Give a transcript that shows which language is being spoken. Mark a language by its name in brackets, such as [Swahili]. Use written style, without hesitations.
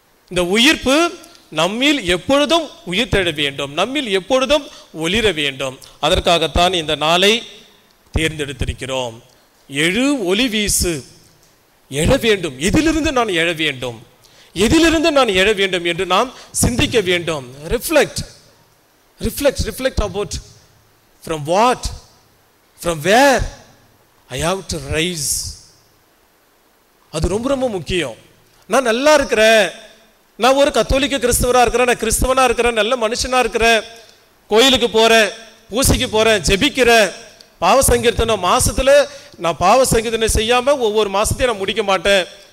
[Tamil] இந்த உயிர்ப்பு நம்மில் எப்பொழுதும் உயிர் தெழ வேண்டும், நம்மில் எப்பொழுதும் ஒளிர வேண்டும். அதற்காகத்தான் இந்த நாளை தேர்ந்தெடுத்திருக்கிறோம். எழு ஒளி வீசு, எழ வேண்டும். எதிலிருந்து நான் எழ வேண்டும், எதிலிருந்து நான் எழ வேண்டும் என்று நாம் சிந்திக்க வேண்டும். [English] Reflect about from what, from where I have to rise. [Tamil] அது ரொம்ப ரொம்ப முக்கியம். நான் நல்லா இருக்கிறேன், நான் ஒரு கத்தோலிக்க கிறிஸ்தவராக இருக்கிறேன், நான் கிறிஸ்தவனாக இருக்கிறேன், நல்ல மனுஷனாக இருக்கிறேன், கோயிலுக்கு போகிறேன், பூசைக்கு போகிறேன், ஜெபிக்கிறேன், பாவ சங்கீர்த்தனம் மாதத்தில் நான் பாவ சங்கீர்த்தனம் செய்யாமல் ஒவ்வொரு மாதத்தையும் நான் முடிக்க மாட்டேன்.